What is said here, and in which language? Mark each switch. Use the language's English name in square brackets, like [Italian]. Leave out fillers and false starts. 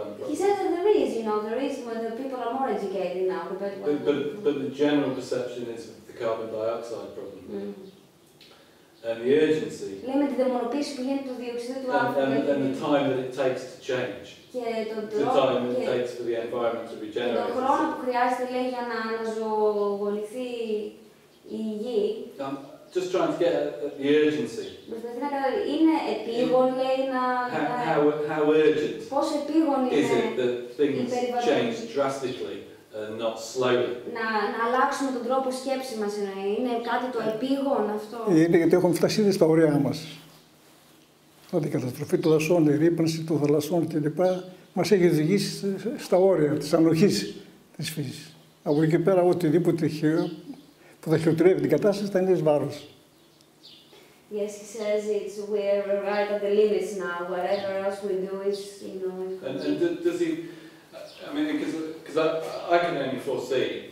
[English] He says that there is, you know, there is when the people are more educated now. But the general perception is the carbon dioxide problem. And the urgency. [Greek] Λέμε τη δαιμονοποίηση που γίνεται του διοξειδίου του άνθρακα. [English] And the time that it takes to change. [Greek] Και [English] the time that it takes for the environment to regenerate. [Greek] Τον χρόνο που χρειάζεται, λέει, για να αναζωογονηθεί η γη. [English] Just trying to get at the urgency. [Greek] Είναι επίγον, λέει, [English] how urgent [Greek] πόσο επίγον [English] is it that things change drastically and not slowly? [Greek] Να αλλάξουμε τον τρόπο σκέψη μας, είναι κάτι το επίγον αυτό. Είναι γιατί έχουμε φτάσει ήδη στα ωριά μας. Δηλαδή η καταστροφή των δασών, η ρύπανση των θαλασσών κλπ. Μας έχει οδηγήσει στα όρια της ανοχής της φύσης. Από εκεί και πέρα, οτιδήποτε που θα χειροτερεύει την κατάσταση θα είναι εις βάρος. [English] Yes, he says we're right at the limits now. Whatever else we do is, you know. And does he? I mean, because I can only foresee.